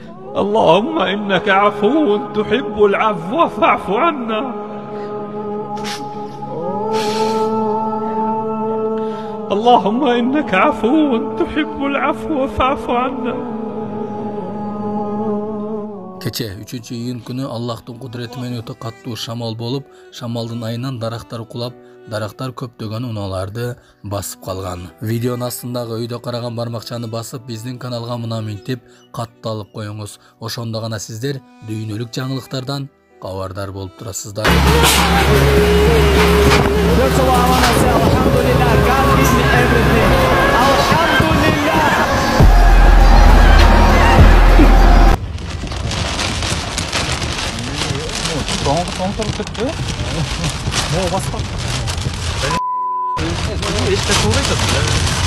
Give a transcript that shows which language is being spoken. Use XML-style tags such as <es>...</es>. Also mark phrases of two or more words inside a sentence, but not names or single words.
<ar>اللهم إنك عفو تحب العفو فاعف عنا. اللهم إنك عفو تحب العفو فاعف عنا.</ar> <ky>Keche 3-iyun күнү Аллахтын кудурети менен өтө каттуу шамал болуп, шамалдын айынан дарактар кулап, дарактар көптөгөн унааларды басып калган. Видеонун астындагы өйдө караган бармакчаны басып, биздин каналга мына минтип катталып коюңуз. Ошондо гана сиздер дүйнөлүк жаңылыктардан кабардар болуп турасыздар.</ky> <tr>Doğru tuttu. Ne o basma. İşte kuvvet atıyor.</tr>